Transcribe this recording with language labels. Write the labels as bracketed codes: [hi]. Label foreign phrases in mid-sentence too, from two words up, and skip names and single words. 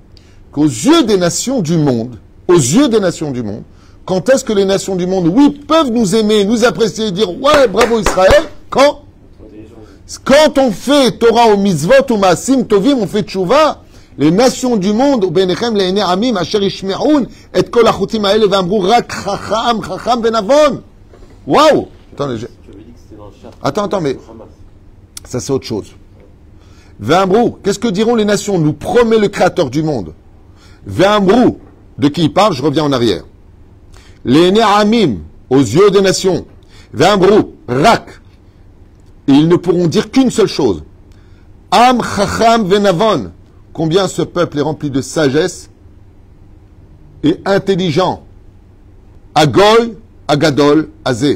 [fr] Qu'aux yeux des nations du monde, quand est-ce que les nations du monde, oui, peuvent nous aimer, nous apprécier et dire, ouais, bravo Israël, quand on fait Torah ou mitzvot ou [he] מעשים טובים, [fr] on fait tchouva, les nations du monde, [he] בינתכם לעיני עמים, אשר ישמעון, את כל החוקים האלה ואמרו רק חכם ונבון. [fr] Waouh! Attends, mais ça c'est autre chose. V'amru, qu'est-ce que diront les nations? Nous promet le Créateur du monde. V'amru, de qui il parle? Je reviens en arrière. [he] לעיני עמים, [fr] aux yeux des nations. [he] ואמרו, רק. [fr] Et ils ne pourront dire qu'une seule chose. [he] עם חכם ונבון. [fr] Combien ce peuple est rempli de sagesse et intelligent. [he] הגוי, הגדול, הזה.